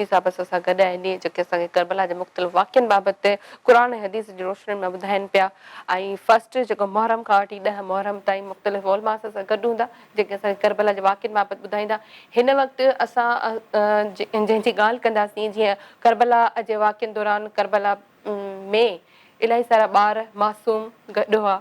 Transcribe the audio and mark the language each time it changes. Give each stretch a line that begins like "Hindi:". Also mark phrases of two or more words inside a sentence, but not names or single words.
Sindhi: صاحب اسا گڈ آئے جکے اسا کربلا کے مختلف واقعن بابت قرآن حدیث جی روشنی میں ॿुधाइनि पिया ऐं फर्स्ट जेको मुहर्रम खां वठी 10 मुहर्रम ताईं मुख़्तलिफ़ उलमा सां गॾु हूंदा जेके असांखे करबला जे वाक़िअनि बाबति ॿुधाईंदा। हिन वक़्तु असां जंहिंजी ॻाल्हि कंदासीं जीअं करबला जे वाक़िअनि दौरान करबला में इलाही सारा ॿार मासूम गॾु हुआ।